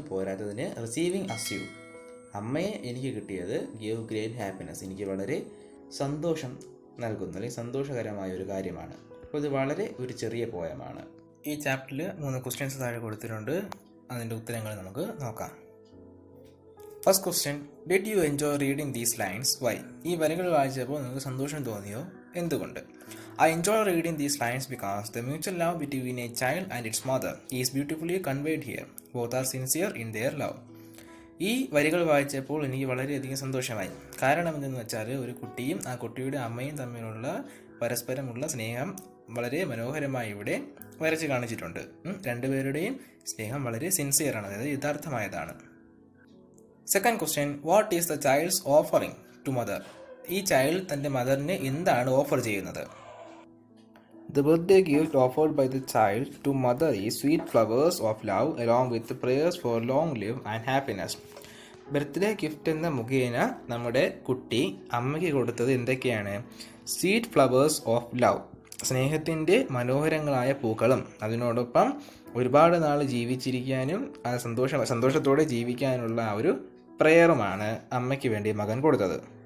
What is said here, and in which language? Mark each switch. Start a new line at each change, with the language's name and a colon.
Malayalam: പോരാത്തതിന്
English: receiving as you,
Malayalam: അമ്മയെ എനിക്ക് കിട്ടിയത്
English: give great happiness,
Malayalam: എനിക്ക് വളരെ സന്തോഷം നൽകുന്നു അല്ലെങ്കിൽ സന്തോഷകരമായ ഒരു കാര്യമാണ്. അപ്പോൾ ഇത് വളരെ ഒരു ചെറിയ പോയമാണ്. ഈ ചാപ്റ്ററിൽ 3 ക്വസ്റ്റ്യൻസ് താഴെ കൊടുത്തിട്ടുണ്ട്. അതിൻ്റെ ഉത്തരങ്ങൾ നമുക്ക് നോക്കാം.
English: First question, did you enjoy reading these lines? Why?
Malayalam: ഈ വരികൾ വായിച്ചപ്പോൾ നിങ്ങൾക്ക് സന്തോഷം തോന്നിയോ? എന്തുകൊണ്ട്?
English: I enjoy reading these lines because the mutual love between a child and its mother is beautifully conveyed here. Both are sincere in their love.
Malayalam: ഈ വരികൾ വായിച്ചപ്പോൾ എനിക്ക് വളരെയധികം സന്തോഷമായി. കാരണം എന്തെന്ന് വെച്ചാൽ ഒരു കുട്ടിയും ആ കുട്ടിയുടെ അമ്മയും തമ്മിലുള്ള പരസ്പരമുള്ള സ്നേഹം വളരെ മനോഹരമായി ഇവിടെ വരച്ച് കാണിച്ചിട്ടുണ്ട്. രണ്ടുപേരുടെയും സ്നേഹം വളരെ സിൻസിയറാണ്, അതായത് യഥാർത്ഥമായതാണ്.
English: Second question, what is the child's offering to mother?
Malayalam: ഈ ചൈൽഡ് തൻ്റെ മദറിന് എന്താണ് ഓഫർ ചെയ്യുന്നത്?
English: The birthday gift offered by the child to mother is sweet flowers of love along with prayers for long live and happiness.
Malayalam: Birthday gift എന്ന മുഖേന നമ്മുടെ കുട്ടി അമ്മയ്ക്ക് കൊടുത്തത് എന്തൊക്കെയാണ്?
English: sweet flowers of love,
Malayalam: സ്നേഹത്തിൻ്റെ മനോഹരങ്ങളായ പൂക്കളും അതിനോടൊപ്പം ഒരുപാട് നാൾ ജീവിച്ചിരിക്കാനും സന്തോഷത്തോടെ ജീവിക്കാനുള്ള ആ ഒരു പ്രേയറുമാണ് അമ്മയ്ക്ക് വേണ്ടി മകൻ കൊടുത്തത്.